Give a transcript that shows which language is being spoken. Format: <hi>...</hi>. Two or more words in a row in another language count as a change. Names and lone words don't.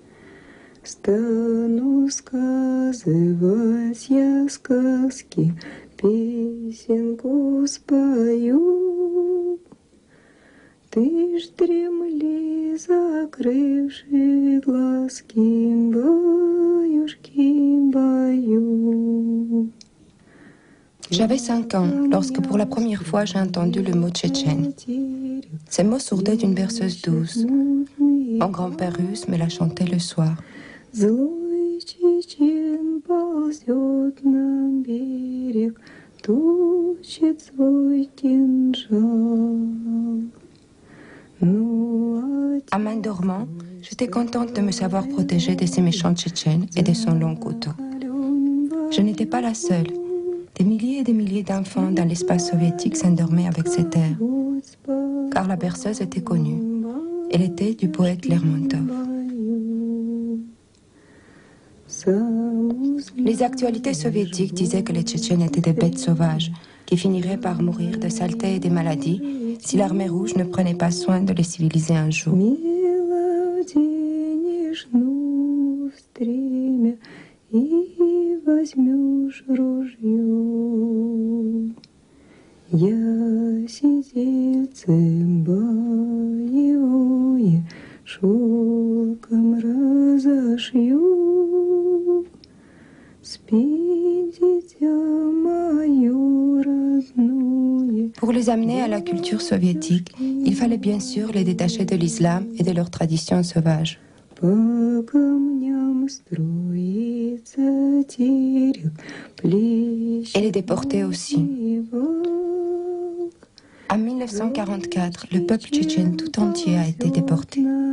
<ru>Стану сказывать я сказки, песенку спою. Ты ж дремли, закрывши глазки, баюшки, баю.</ru> <fr>J'avais 5 ans lorsque pour la première fois j'ai entendu le mot tchétchène. Ces mots sourdaient d'une berceuse douce. Mon grand-père russe me l'a chanté le soir.</fr> <ru>Злой чечен ползет на берег, точит свой кинжал.</ru> <fr>À main dormant, j'étais contente de me savoir protégée de ces méchants tchétchènes et de son long couteau. Je n'étais pas la seule. Des milliers et des milliers d'enfants dans l'espace soviétique s'endormaient avec cet air, car la berceuse était connue. Elle était du poète Lermontov. Les actualités soviétiques disaient que les Tchétchènes étaient des bêtes sauvages, qui finiraient par mourir de saleté et de maladies si l'armée rouge ne prenait pas soin de les civiliser un jour.</fr> <ru>Возьмешь ружье, я сидельцем боевое шелком разошью. Спи, дитя мое родное.</ru> <fr>Pour les amener à la culture soviétique, il fallait bien sûr les détacher de l'islam et de leurs traditions sauvages. Et les déporter aussi. En 1944, le peuple tchétchène tout entier a été déporté.</fr>